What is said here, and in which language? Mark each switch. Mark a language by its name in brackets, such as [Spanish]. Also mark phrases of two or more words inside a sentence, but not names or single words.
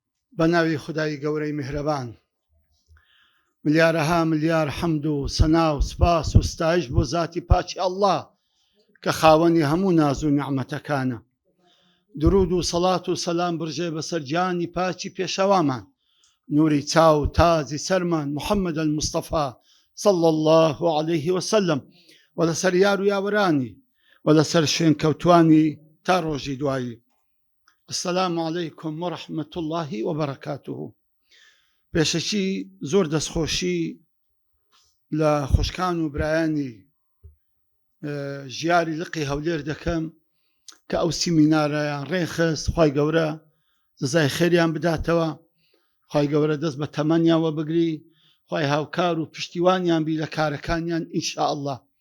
[Central Kurdish] بناوي خدای گەورەی میهرەبان ملیارەها ملیار حەمد و سەنا و سپاس و ستایش بۆ ذاتی پاچی ئەڵڵا کە خاوەنی هەموو ناز و نیعمەتەکانە. درود و سەڵات و سەلام برژێ بەسەر گیانی پاچی پێشەوامان، نوری چاو تازی سەرمان محەممەد المستەفا [Arabic] صلى الله عليه وسلم، [Central Kurdish] و لەسەر یار و یاوەرانی و لەسەر شوێن کەوتوانی تا ڕۆژی دوایی. [Arabic] السلام عليكم ورحمة الله وبركاته. [Central Kurdish] پێشەکی زۆر دەستخۆشی لە خوشکان و برایانی ژیاری لقی هەولێر دەکەم کە ئەو سیمینارەیان ڕێخست. خوای گەورە جەزای خێریان بداتەوە، خوای گەورە دەست بە تەمەنیانوە بگری، خوای هاوکار و پشتیوانیان بی لە کارەکانیان [Arabic] ئینشاء الله.